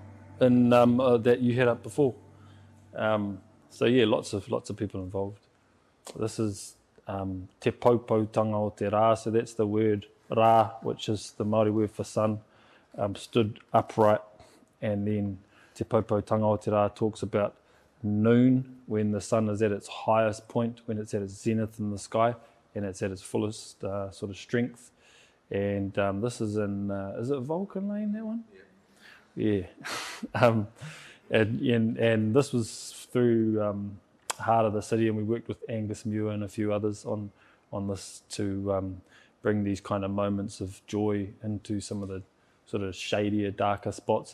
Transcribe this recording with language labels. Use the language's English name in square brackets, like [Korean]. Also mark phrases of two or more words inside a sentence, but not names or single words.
[English] that you had up before. So yeah, lots of people involved. this is [Māori] te paupautanga o te rā, [English] so that's the word rā, which is the Māori word for sun, stood upright, and then [Māori] te paupautanga o te rā [English] talks about noon, when the sun is at its highest point, when it's at its zenith in the sky, and it's at its fullest sort of strength. And this is in, is it Vulcan Lane, that one? Yeah. And this was through heart of the city, and we worked with Angus Muir and a few others on this to bring these kind of moments of joy into some of the sort of shadier, darker spots.